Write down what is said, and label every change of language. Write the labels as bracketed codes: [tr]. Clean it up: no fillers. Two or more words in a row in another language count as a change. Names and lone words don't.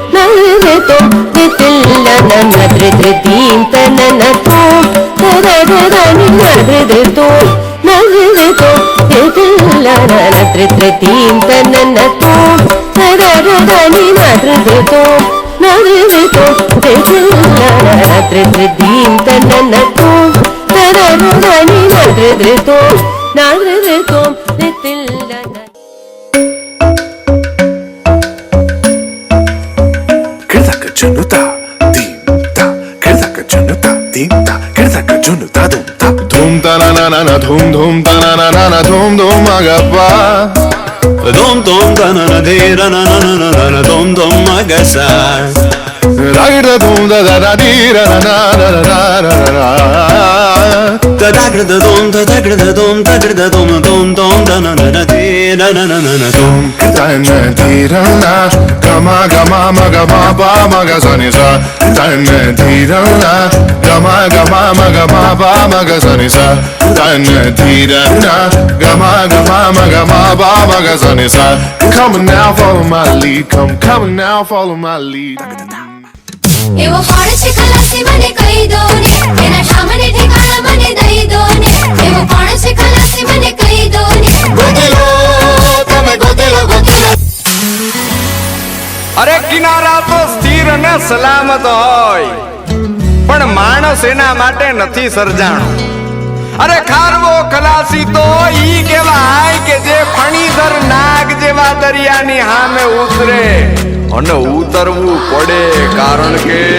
[en] दितिल्लन नद्र दीन तनन तो नरुणी नद्र तो दितिल्लन नद्र दीन तनन तो नरुणी नद्र तो दितिल्लन नद्र दीन तनन तो नरुणी नद्र तो दितिल्लन Junuta, dimta, kirdaka junuta, dimta, kirdaka junuta, dumta, dumta na na na na, dum ta na na na na, dum agappa, dum ta na na de na na na na na, dum agasa, ragda dum da da da di ra na na na na na na, da da da dum da da da dum da da dum da na na na de na na na na dum. Tanna tirana, gama gama maga ma ba maga sani sa. Tanna tirana, gama gama maga ma ba maga sani sa. Tanna tirana, gama gama maga ma ba maga sani sa. Come now, follow my lead. Come now, follow my lead. [gu] એવો કોણ છે ખલાસી મને કહી દો ને એના સામને ઠેકાણા મને દઈ દો ને એવો કોણ છે ખલાસી મને કહી દો ને ગોતેલો તમે ગોતેલો અરે કિનારા તો સ્થિર અને સલામત હોય પણ માણસ એના માટે નથી સર્જાણો અરે ખારવો ખલાસી તો ઈ કહેવાય કે જે ફણીધર નાગ જેવા દરિયાની સામે ઉતરે અને ઉતરવું પડે કારણ કે